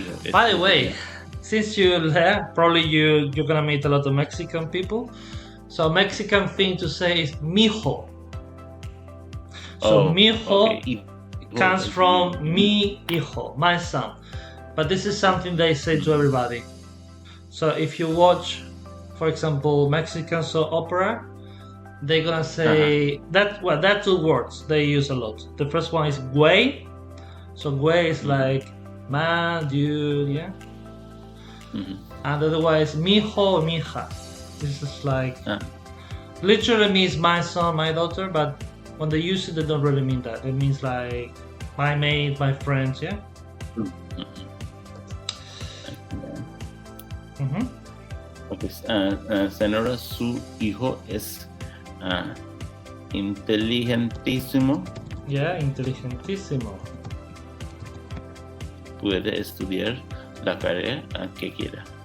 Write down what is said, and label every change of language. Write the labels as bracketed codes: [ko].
[en] By the way, since you're there, probably you're gonna meet a lot of Mexican people. So Mexican thing to say is mijo. So mijo comes from mi hijo, my son. But this is something they say to everybody. So if you watch, for example, Mexican soap opera, they're gonna say that 2 words they use a lot. The first one is güey. So güey is like man, dude, yeah. And the other one is mijo, mija. This is like literally means my son, my daughter, but when they use it, they don't really mean that. It means like my mate, my friends, yeah. [es] Okay, Senora, su hijo es inteligentísimo. Yeah, inteligentísimo. Puede estudiar la carrera que quiera.